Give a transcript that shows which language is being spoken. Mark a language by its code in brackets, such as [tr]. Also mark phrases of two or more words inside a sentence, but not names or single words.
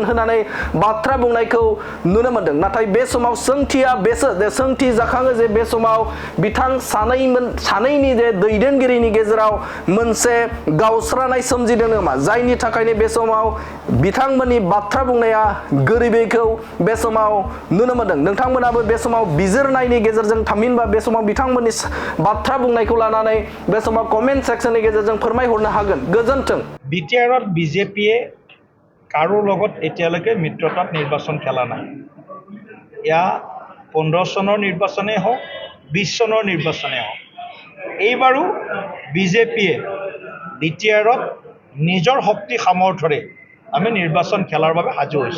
[brx] होनानै बाथ्रा बुंनायखौ नुनो मोनदों नाथाय बे समाव सोंथिया बेसो जे सोंथि जाखाङो जे बे समाव बिथां सानैनि जे दैदेनगिरिनि गेजेराव मोनसे गावस्रानाय सोमजिदों नामा जायनि थाखायनो बे समाव बिथांमोननि बाथ्रा बुंनाया गोरोबैखौ बे समाव नुनो मोनदों नोंथांमोनाबो बे समाव बिजिरनायनि गेजेरजों थामहिनबा बे समाव बिथांमोननि बाथ्रा बुंनायखौ लानानै बे समाव [en] comment sectionni [brx] गेजेरजों फोरमायहरनो हागोन गोजोन्थों [as] বিটিআৰত বিজেপিয়ে কাৰো লগত এতিয়ালৈকে মিত্ৰতাত নিৰ্বাচন খেলা নাই ইয়া 15 চনৰ নিৰ্বাচনেই হওক 20 চনৰ নিৰ্বাচনেই হওক এইবাৰো বিজেপিয়ে বিটিআৰত নিজৰ শক্তি সামৰ্থৰে আমি নিৰ্বাচন খেলাৰ বাবে সাজু হৈছোঁ